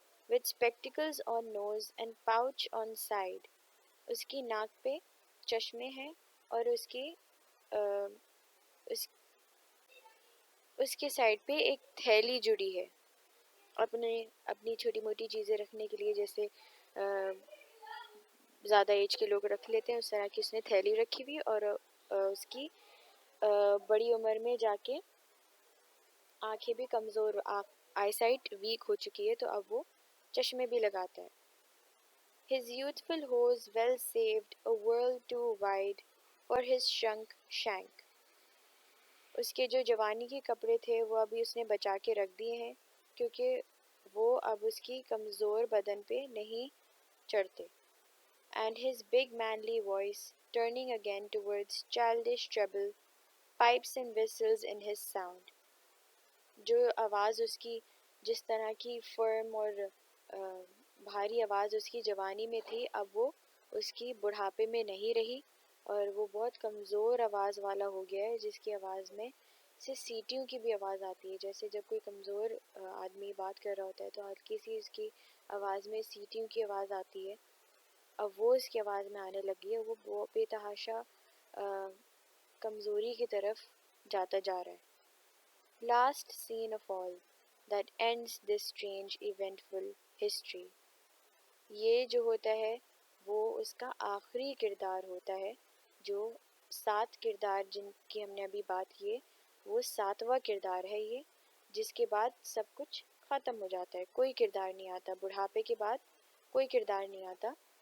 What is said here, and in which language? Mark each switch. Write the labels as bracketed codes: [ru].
[en] with spectacles on nose and pouch on side. [ur] اس کی ناک پہ چشمے ہیں اور اس اس کے سائڈ پہ ایک تھیلی جڑی ہے اپنی چھوٹی موٹی چیزیں رکھنے کے لیے، جیسے زیادہ ایج کے لوگ رکھ لیتے ہیں اس طرح کی اس نے تھیلی رکھی ہوئی، اور اس کی بڑی عمر میں جا کے آنکھیں بھی کمزور، آئی سائٹ ویک ہو چکی ہے، تو اب وہ چشمے بھی لگاتا ہے. [en] His youthful hose well saved a world too wide for his shrunk shank. [ur] اس کے جو جوانی کے کپڑے تھے وہ ابھی اس نے بچا کے رکھ دیے ہیں کیونکہ وہ اب اس کی کمزور بدن پہ نہیں چڑھتے. [en] And his big manly voice, turning again towards childish treble, pipes and whistles in his sound. [ur] جو آواز اس کی جس طرح کی فرم اور بھاری آواز اس کی جوانی میں تھی، اب وہ اس کی بڑھاپے میں نہیں رہی اور وہ بہت کمزور آواز والا ہو گیا ہے، جس کی آواز میں سے سیٹیوں کی بھی آواز آتی ہے. جیسے جب کوئی کمزور آدمی بات کر رہا ہوتا ہے تو ہلکی سی اس کی آواز میں سیٹیوں کی آواز آتی ہے، اب وہ اس کی آواز میں آنے لگی ہے. وہ بے تحاشا کمزوری کی طرف جاتا جا رہا ہے. [en] Last scene of all that ends this strange eventful history. [ur] یہ جو ہوتا ہے وہ اس کا آخری کردار ہوتا ہے. جو 7 کردار جن کی ہم نے ابھی بات کی وہ 7واں کردار ہے یہ، جس کے بعد سب کچھ ختم ہو جاتا ہے، کوئی کردار نہیں آتا، بڑھاپے کے بعد کوئی کردار نہیں آتا.